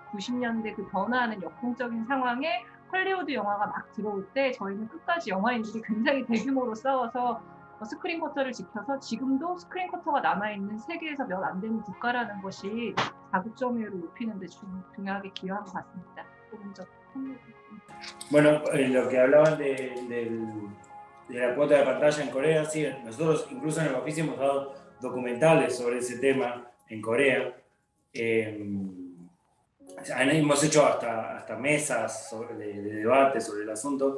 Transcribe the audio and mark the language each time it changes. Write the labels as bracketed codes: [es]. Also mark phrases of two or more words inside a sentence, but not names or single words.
[ko] 90년대 그 변화하는 역동적인 상황에 헐리우드 영화가 막 들어올 때 저희는 끝까지 영화인들이 굉장히 대규모로 싸워서 스크린 쿼터를 지켜서 지금도 스크린 쿼터가 남아있는 세계에서 몇 안 되는 국가라는 것이 자국 점유율을 높이는 데 중요하게 기여한 것 같습니다. [es] Bueno, lo que hablaban de la cuota de pantalla en Corea, sí, nosotros incluso en el oficio hemos dado documentales sobre ese tema en Corea. Hemos hecho hasta mesas de debate sobre el asunto.